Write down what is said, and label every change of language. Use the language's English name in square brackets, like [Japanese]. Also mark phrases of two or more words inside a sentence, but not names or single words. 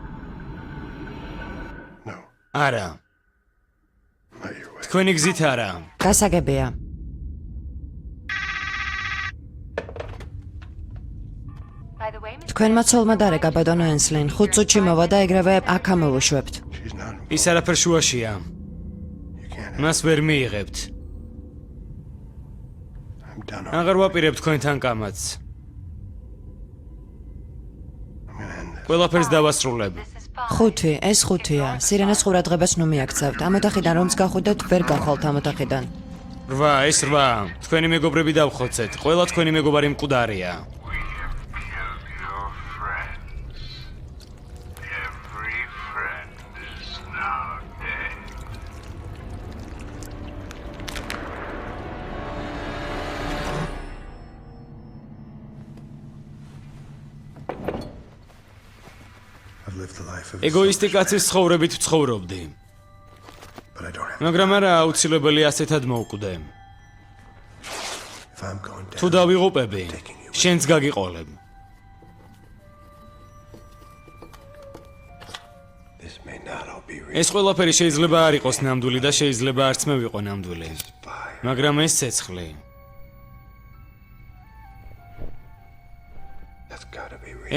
[English] No, [Georgian] არა. [English] not your way. [Georgian] თქვენი გზით არა. გასაგებია. თქვენმა ცოლმა დარეკა, ბატონო ელსლინ. 5 წუთში მოვა და ეგრევე აქ ამოვუშვებთ. [English] She's not. [Georgian] ის არაფერ შუაშია. [English] You can't. [Georgian] მას ვერ მიიღებთ. [English] I'm done. [Georgian] აღარ ვაპირებ თქვენთან კამათს. [English] I'm gonna end this. [Georgian] ყველაფერს დავასრულებ. 5, ეს 5-ია. სირენას ყურადღებას ნუ მიაქცევთ. ამ ოთახიდან რომც გახვიდეთ, ვერ გახვალთ ამ ოთახიდან. 8, ეს 8. თქვენი მეგობრები დავხოცეთ. ყველა თქვენი მეგობარი მკვდარია. [English] We have killed your friends. Every friend is now dead. I've lived the life of a [Georgian] ეგოისტი [English] selfish [Georgian] კაცის ცხოვრებით ვცხოვრობდი. [English] man, but I don't have. [Georgian] მაგრამ არა აუცილებელი ასეთად მოვკვდე. [English] If I'm going down, [Georgian] თუ დავიღუპები, შენც გაგიყოლებ. [English] this may not all be real. [Georgian] ეს ყველაფერი შეიძლება არ იყოს ნამდვილი და შეიძლება არც მე ვიყო ნამდვილი. [English] Fire. [Georgian] მაგრამ ეს ცეცხლი. [English] That's gotta be real.